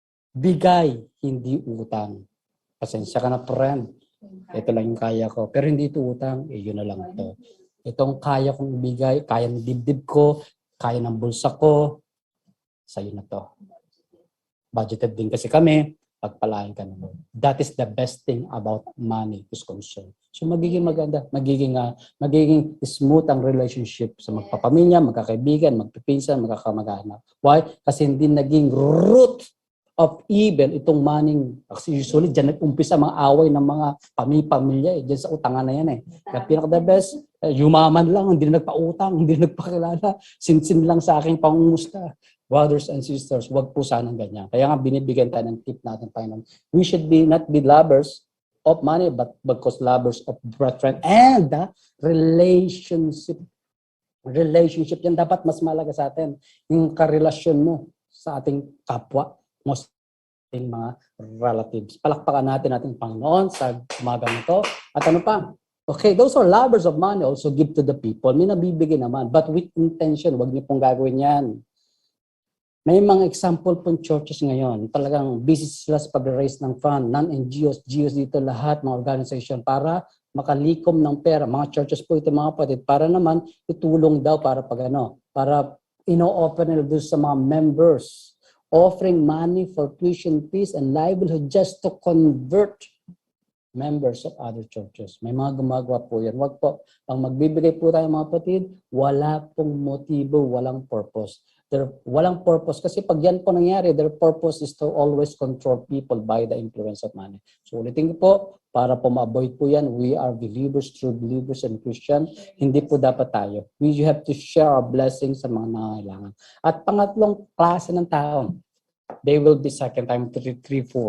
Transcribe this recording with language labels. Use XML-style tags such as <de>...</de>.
<tl>Bigay, hindi utang. Pasensya ka na, friend. Ito lang yung kaya ko. Pero hindi ito utang, yun na lang ito. Itong kaya kong ibigay, kaya ng dibdib ko, kaya ng bulsa ko, sa'yo na to. Budgeted din kasi kami, pagpalain ka na.</tl> <en>That is the best thing about money is concerned.</en> <tl>So magiging maganda, magiging smooth ang relationship sa magpapamilya, magkakaibigan, magpipinsan, magkakamag-anak.</tl> <en>Why?</en> <tl>Kasi hindi naging</tl> <en>root of evil</en> <tl>itong money. Kasi usually dyan nag-umpisa mga away ng mga pamilya. Dyan sa utangan na yan eh. Kaya pinaka-the best, yumaman lang, hindi na nagpautang, hindi na nagpakilala. Sinsin lang sa aking pangumusta.</tl> <en>Brothers and sisters,</en> <tl>wag po sanang ganyan. Kaya nga binibigyan tayo ng tip natin, Panginoon.</tl> <en>We should not be lovers of money, but because lovers of brethren and the relationship.</en> <tl>Relationship yan dapat mas malaga sa atin. Yung karelasyon mo sa ating kapwa, mo sa ating mga relatives. Palakpakan natin ating Panginoon sa umagang ito. At ano pa?</tl> <en>Okay, those are lovers of money. Also give to the people.</en> <tl>May nabibigay naman,</tl> <en>but with intention.</en> <tl>Wag niyo pong gagawin yan. May mga example pong churches ngayon, talagang busy sila sa pag-raise ng fund, non-NGOs, GOs dito, lahat, mga organization, para makalikom ng pera. Mga churches po ito, mga kapatid, para naman itulong daw para para ino-offer nila doon sa mga members,</tl> <en>offering money for tuition fees and livelihood just to convert members of other churches.</en> <tl>May mga gumagawa po yan. Wag po. Pag magbibigay po tayo, mga kapatid, wala pong motibo, walang purpose. Walang purpose kasi pag yan po nangyari,</tl> <en>their purpose is to always control people by the influence of money.</en> <tl>So ulitin ko po, para po ma-avoid po yan,</tl> <en>we are believers, true believers and Christian.</en> <tl>Hindi po dapat tayo.</tl> <en>We have to share our blessings</en> <tl>sa mga nangangailangan. At pangatlong klase ng tao,</tl> <en>they will be second time,</en> <tl>3, 4.</tl>